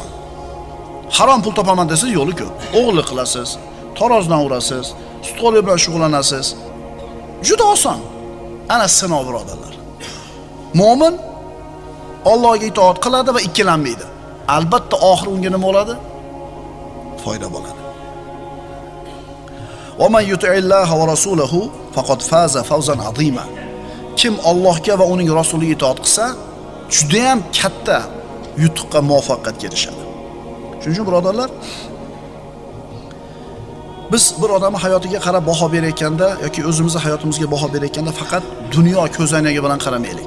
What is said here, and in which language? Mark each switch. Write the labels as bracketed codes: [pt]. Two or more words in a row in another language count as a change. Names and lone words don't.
[uz] Harom pul topaman desangiz yo'li ko'p. O'g'irlik qilasiz, tarozdan urasiz, stoli bilan shug'ullanasiz. Juda oson. Ana sinov birodarlar. Mo'min Allohga itoat qiladi va ikkilanmaydi. Albatta oxiri unga nima bo'ladi? Foyda bo'ladi. [ar] ومن يطع الله ورسوله فقد فاز فوزا عظيما. [uz] Kim Allohga va uning rasuliga itoat qilsa, juda ham katta yutuqqa muvaffaqiyatga erishadi. Shuning uchun birodarlar, biz bir odamning hayotiga qarab baho berayotganda yoki o'zimizning hayotimizga baho berayotganda faqat dunyo ko'zoynagi bilan qaramaylik.